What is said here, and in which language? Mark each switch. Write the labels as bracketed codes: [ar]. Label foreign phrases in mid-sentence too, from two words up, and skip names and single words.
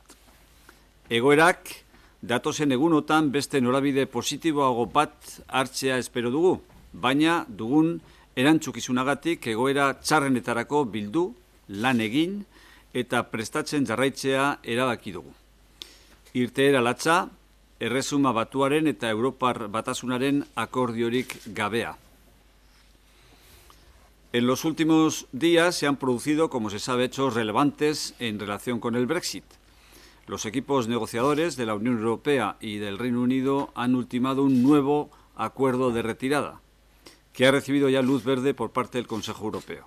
[eu] Egoerak datozen egunotan beste norabide positiboago bat hartzea espero dugu, baina dugun erantzukizunagatik egoera txarrenetarako bildu, lan egin eta prestatzen jarraitzea erabaki dugu. Irteera latza, Erresuma Batuaren eta Europar Batasunaren akordiorik gabea. [es] En los últimos días se han producido, como se sabe, hechos relevantes en relación con el Brexit. Los equipos negociadores de la Unión Europea y del Reino Unido han ultimado un nuevo acuerdo de retirada, que ha recibido ya luz verde por parte del Consejo Europeo.